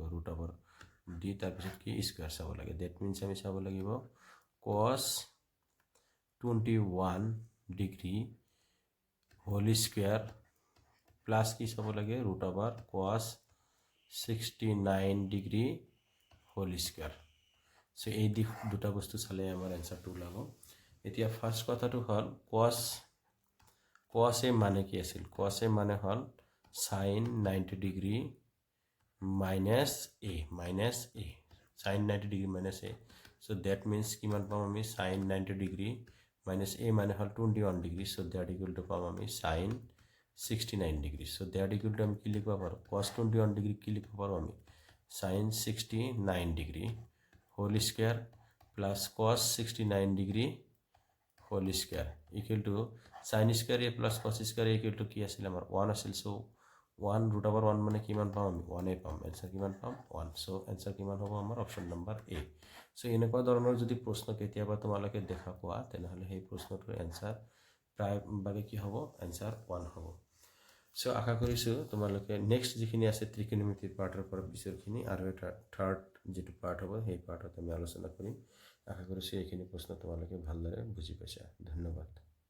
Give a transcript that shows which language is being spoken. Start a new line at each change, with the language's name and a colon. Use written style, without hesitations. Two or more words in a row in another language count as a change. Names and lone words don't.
Assamese: √/d তাৰপিছত কি স্কয়াৰ চাব লাগে।
English: that means
Assamese: আমি চাব লাগিব cos 21
English: degree whole square plus
Assamese: কি চাব লাগে √/cos 69
English: degree whole square.
Assamese: সো এই দুটা বস্তু চালে আমাৰ আনসারটো ওলাব। এতিয়া ফার্স্ট কথাটো হ'ল cos a মানে কি আছিল। cos a মানে হ'ল sin 90
English: degree minus
Assamese: a sin 90
English: degree minus
Assamese: a।
English: so that means
Assamese: কিমান পাম আমি sin 90
English: degree minus
Assamese: a মানে হ'ল 21 ডিগ্ৰী।
English: so that equal to
Assamese: পাম আমি sin 69 ডিগ্ৰী।
English: so that equal to
Assamese: আমি কি লিখব পাৰো cos 21 ডিগ্ৰী কি লিখব পাৰো আমি sin 69
English: degree whole square plus
Assamese: cos 69
English: degree whole square equal to
Assamese: sin
English: square a plus
Assamese: cos
English: square a equal to
Assamese: কি আছিল আমাৰ 1 আছিল। সো 1
English: root over
Assamese: 1 মানে কিমান পাম আমি 1 পাম এনসাৰ কিমান পাম 1 সো এনসাৰ কিমান হ'ব আমাৰ
English: option number A
Assamese: সো এনেকুৱা ধৰণৰ যদি প্ৰশ্ন কেতিয়াবা তোমালোকে দেখা পোৱা তেনেহলে সেই প্ৰশ্নটোৰ এনসাৰ প্ৰায় ভাগে কি হ'ব এনসাৰ 1 হ'ব সো আশা কৰিছো তোমালোকে নেক্সট যিখিনি আছে ত্ৰিকোণমিতিৰ পাৰ্টৰ পৰা পিছৰখিনি আৰু এটা থাৰ্ড যেটো পাৰ্ট হ'ব সেই পাৰ্টত আমি আলোচনা কৰিম আশা কৰিছো এইখিনি প্ৰশ্ন তোমালোকে ভালদৰে বুজি পাইছা ধন্যবাদ